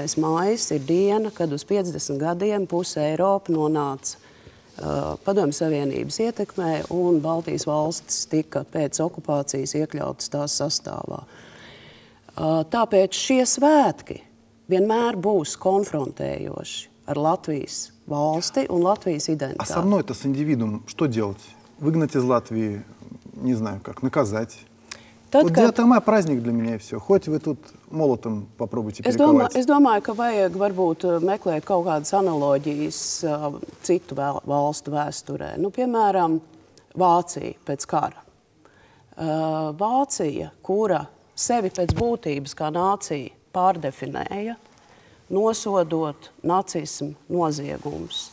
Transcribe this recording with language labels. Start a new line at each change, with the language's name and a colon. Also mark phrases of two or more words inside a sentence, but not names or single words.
Latvian: mājas ir diena, kad uz 50 gadiem puse Eiropa nonāca Padomju Savienības ietekmē un Baltijas valstis tika pēc okupācijas iekļautas tās sastāvā. Tāpēc šie svētki vienmēr būs konfrontējoši ar Latvijas valsti un Latvijas identitāti.
Russian: А со мной-то, с индивидуумом, что делать? Выгнать из Латвии, не знаю как, наказать? Вот 9. мая праздник для меня и все. Хоть вы тут молотом попробуйте перековать.
Latvian: Es domāju, ka vajag varbūt meklēt kaut kādas analoģijas citu valstu vēsturē. Piemēram, Vācija pēc kara. Vācija, kura sevi pēc būtības kā nācija pārdefinēja, nosodot nacismu noziegumus.